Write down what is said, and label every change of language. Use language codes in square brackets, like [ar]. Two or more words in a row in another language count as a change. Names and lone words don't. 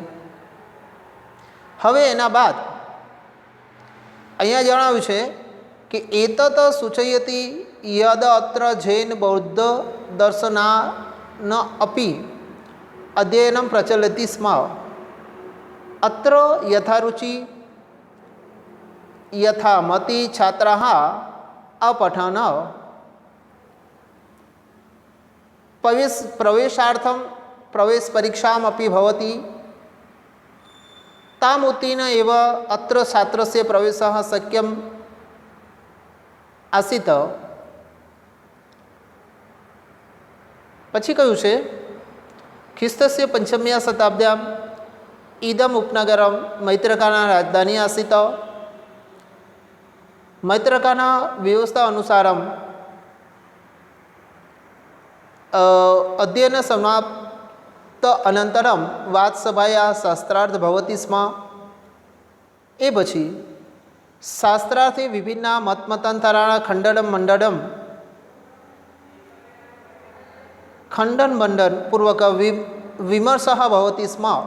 [gu] હવે એના બાદ અહીંયા જણાવ્યું છે કે [sa] एतत सूचयति यद अत्र जैन बौद्ध दर्शना न अपी अध्ययनम प्रचलति स्म अत्र यथारुचि यथामति छात्राः अपठन प्रवेशार्थं प्रवेश परीक्षामपि भवति ताम् उत्तीर्ण एव अत्र छात्रस्य प्रवेशः शक्यम् आसीत्। [gu] પછી કહ્યું છે [sa] ख्रिस्तस्य पंचम्या शताब्द्याम इदम उपनगरम मैत्रकाना राजधानी आसीत। मैत्रकाना व्यवस्था अनुसारम अध्ययन समाप्त अनंतरम वादसभाया शास्त्रार्थ भवति स्म। [gu] એ પછી [sa] शास्त्रार्थे विभिन्न मतमतांतराणां खंडन मंडन पूर्वक विमर्शः भवति स्म।